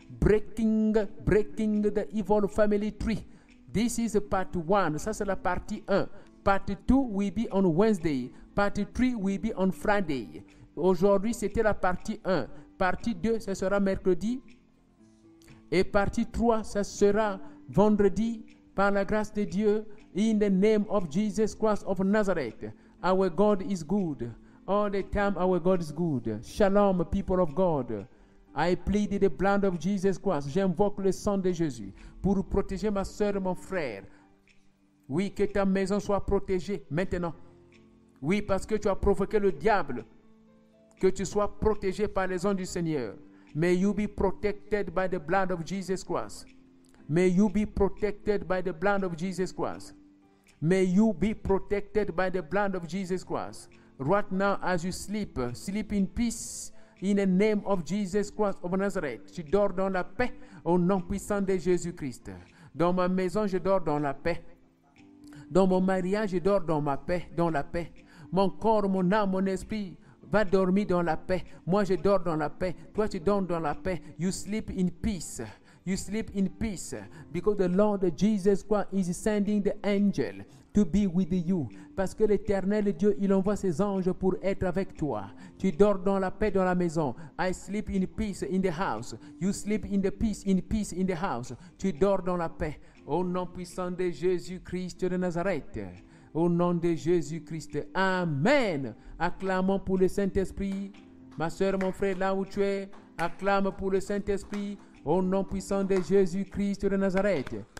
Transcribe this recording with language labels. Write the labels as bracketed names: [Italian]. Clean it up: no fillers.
[English] Breaking the evil family tree. This is part 1. [French] Ça, c'est la partie 1. [English] Part 2 will be on Wednesday. Part 3 will be on Friday. [French] Aujourd'hui, c'était la partie 1. Partie 2, ça sera mercredi. Et partie 3, ça sera vendredi. Par la grâce de Dieu, [English] in the name of Jesus Christ of Nazareth. Our God is good. All the time our God is good. Shalom, people of God. I plead the blood of Jesus Christ. [French] J'invoque le sang de Jésus pour protéger ma soeur et mon frère. Oui, que ta maison soit protégée maintenant. Oui, parce que tu as provoqué le diable. Que tu sois protégé par les ondes du Seigneur. [English] May you be protected by the blood of Jesus Christ. May you be protected by the blood of Jesus Christ. May you be protected by the blood of Jesus Christ. Right now, as you sleep, sleep in peace in the name of Jesus Christ of Nazareth. [French] Tu dors dans la paix au nom puissant de Jésus-Christ. Dans ma maison, je dors dans la paix. Dans mon mariage, je dors dans ma paix, dans la paix. Mon corps, mon âme, mon esprit va dormir dans la paix. Moi, je dors dans la paix. Toi, tu dors dans la paix. [English] You sleep in peace. You sleep in peace because the Lord Jesus Christ is sending the angel to be with you. [French] Parce que l'Éternel Dieu, il envoie ses anges pour être avec toi. Tu dors dans la paix dans la maison. [English] I sleep in peace in the house. You sleep in peace in the house. [French] Tu dors dans la paix. Au nom puissant de Jésus-Christ de Nazareth. Au nom de Jésus-Christ. Amen. Acclamons pour le Saint-Esprit. Ma soeur, mon frère, là où tu es, acclame pour le Saint-Esprit. Au nom puissant de Jésus-Christ de Nazareth.